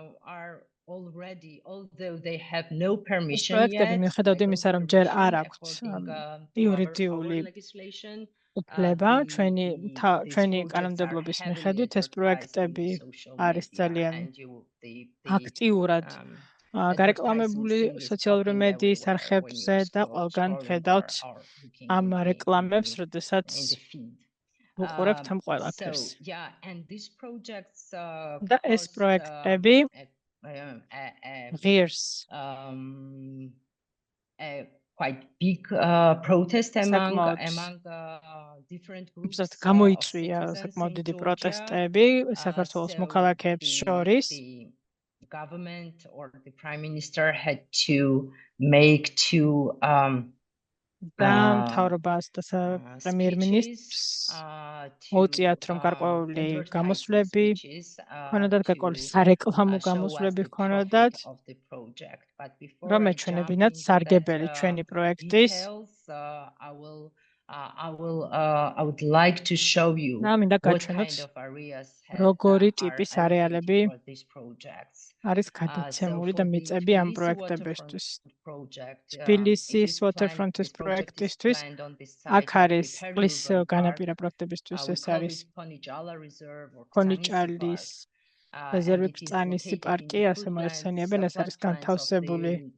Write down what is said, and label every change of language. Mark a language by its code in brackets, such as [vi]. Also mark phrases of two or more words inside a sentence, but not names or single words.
[ka] ეს პროექტები მიუხედავად იმისა, რომ ჯერ არ აქვთ იურიდიული უფლება, ჩვენი კანონმდებლობის მიხედვით ეს პროექტები არის ძალიან აქტიურად გარეკლამებული სოციალური მედიის არხებზე და ყველგან ხედავთ ამ რეკლამებს, როდესაც ვუყურებთ ამ ყველაფერს. და ეს პროექტები ღირს [en] quite big protest among different groups. [ka] გამოიწვია საკმაოდ დიდი პროტესტები საქართველოს მოქალაქეებს შორის. [en] The government or the prime minister had to make two [ka] და მთავრობას და პრემიერ-მინისტრს მოუწიათ, რომ გარკვეული გამოსვლები ჰქონოდათ, გარკვეული სარეკლამო გამოსვლები ჰქონოდათ, რომ ეჩვენებინათ სარგებელი ჩვენი პროექტის. [en] I would like to show you [ka] მინდა გაჩვენოთ როგორი ტიპის არეალები არის გადაცემული და მიწები ამ პროექტებისთვის. თბილისის waterfront-ის პროექტისთვის აქ არის წყლის განაპირა პროექტებისთვის, ეს არის ქონიჭალის რეზერვი ბრძანისი პარკი, ასე მოიხსენიებენ, ეს არის განთავსებული